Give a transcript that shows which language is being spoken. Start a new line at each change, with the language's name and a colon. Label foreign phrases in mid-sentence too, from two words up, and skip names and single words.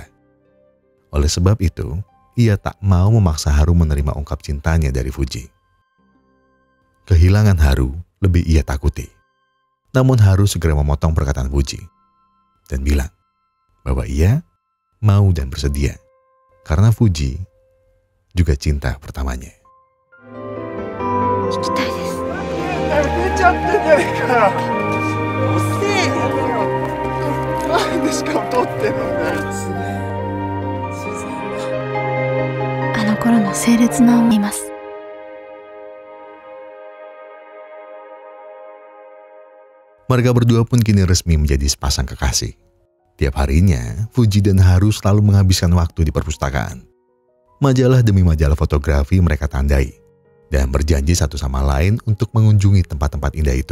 Indonesian: Oleh sebab itu, ia tak mau memaksa Haru menerima ungkap cintanya dari Fuji. Kehilangan Haru lebih ia takuti. Namun Haru segera memotong perkataan Fuji dan bilang bahwa ia mau dan bersedia karena Fuji juga cinta pertamanya.
Japanese: 聞きたいです。寝ちゃってんじゃねえかよ。遅えよ。なんでしかも撮ってんのね。あの頃の清烈な思います。
Indonesian: Mereka berdua pun kini resmi menjadi sepasang kekasih. Tiap harinya, Fuji dan Haru selalu menghabiskan waktu di perpustakaan. Majalah demi majalah fotografi mereka tandai dan berjanji satu sama lain untuk mengunjungi tempat-tempat indah itu.